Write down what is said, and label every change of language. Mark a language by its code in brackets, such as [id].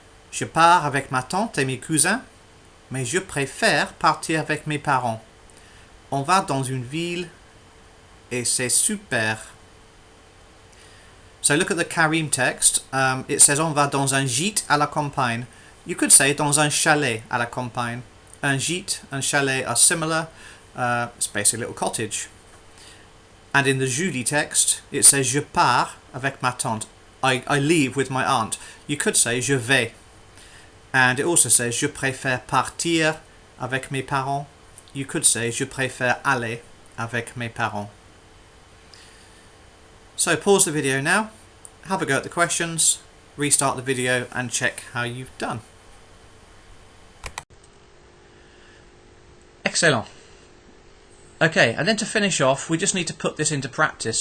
[fr] Je pars avec ma tante et mes cousins, mais je préfère partir avec mes parents. On va dans une ville et c'est super. [en] So look at the Karim text. It says [fr] on va dans un gîte à la campagne. [en] You could say [fr] dans un chalet à la campagne. [en] Un gîte and chalet are similar. It's basically a little cottage. And in the Julie text, it says [fr] je pars avec ma tante. [en] I leave with my aunt. You could say [fr] je vais. [en] And it also says [fr] je préfère partir avec mes parents. [en] You could say [fr] je préfère aller avec mes parents. [en] So pause the video now, have a go at the questions, restart the video and check how you've done. Excellent. Okay, and then to finish off, we just need to put this into practice.